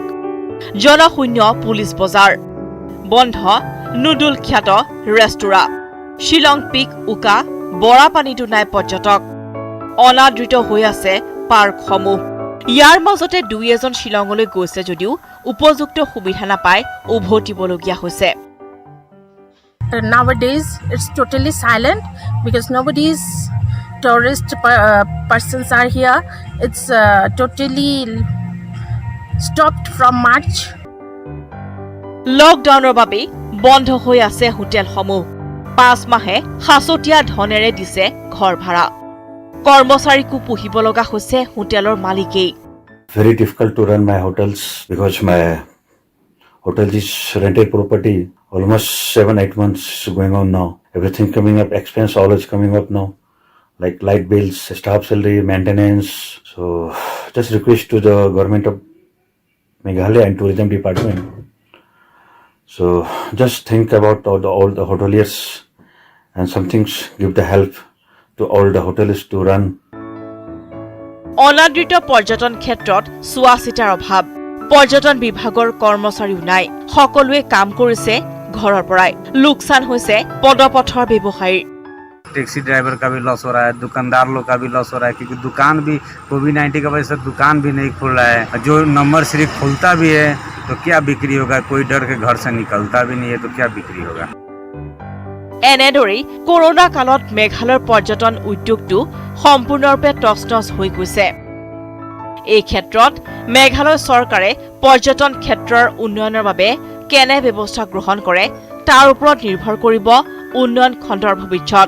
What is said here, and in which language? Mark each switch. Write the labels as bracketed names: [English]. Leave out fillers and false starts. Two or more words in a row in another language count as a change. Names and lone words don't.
[Assamese] জনশূন্য পুলিচ বজাৰ, বন্ধ নুডুল খ্যাত ৰেস্তোৰাঁ, শ্বিলং পিক উকা বৰাপানীতো নাই পৰ্যটক, অনাদৃত হৈ আছে পাৰ্কসমূহ। ইয়াৰ মাজতে দুই এজন শ্বিলঙলৈ গৈছে যদিও উপযুক্ত সুবিধা নাপাই উভতিবলগীয়া হৈছে। [English] Nowadays, it's totally silent because nobody's tourist persons are here. It's totally stopped from March. [Assamese] লকডাউনৰ বাবে বন্ধ হৈ আছে হোটেলসমূহ। 5 মাহে সাঁচতীয়া ধনেৰে দিছে ঘৰ ভাড়া। কৰ্মচাৰীকো পুহিব লগা হৈছে হোটেলৰ মালিকেই। [English] Very difficult to run my hotels because my hotel is rented property. Almost 7-8 months going on now. Everything coming up, expense always coming up now. Like light bills, staff salary, maintenance. So just request to the government of Meghalaya and tourism department. So just think about all the hoteliers and some things give the help to all the hotels to run. [Assamese] অনাদৃত পৰ্যটন ক্ষেত্ৰত চোৱা চিতাৰ অভাৱ। পৰ্যটন বিভাগৰ কৰ্মচাৰীও নাই, সকলোৱে কাম কৰিছে ঘৰৰ পৰাই। লোকচান হৈছে পদপথৰ ব্যৱসায়ীৰ। [English] taxi driver [Hindi] का भी लॉस हो रहा है, दुकानदार लोग का भी लॉस हो रहा है क्योंकि दुकान भी कोविड-19 की वजह से दुकान भी नहीं खुल रहा है। जो नंबर सिर्फ खुलता भी है तो क्या बिक्री होगा, कोई डर के घर से निकलता भी नहीं है तो क्या बिक्री होगा। [Assamese] এনেদৰেই কৰোণা কালত মেঘালয়ৰ পৰ্যটন উদ্যোগটো সম্পূৰ্ণৰূপে টচ হৈ গৈছে। এই ক্ষেত্ৰত মেঘালয় চৰকাৰে পৰ্যটন ক্ষেত্ৰৰ উন্নয়নৰ বাবে কেনে ব্যৱস্থা গ্ৰহণ কৰে তাৰ ওপৰত নিৰ্ভৰ কৰিব উন্নয়ন খণ্ডৰ ভৱিষ্যত।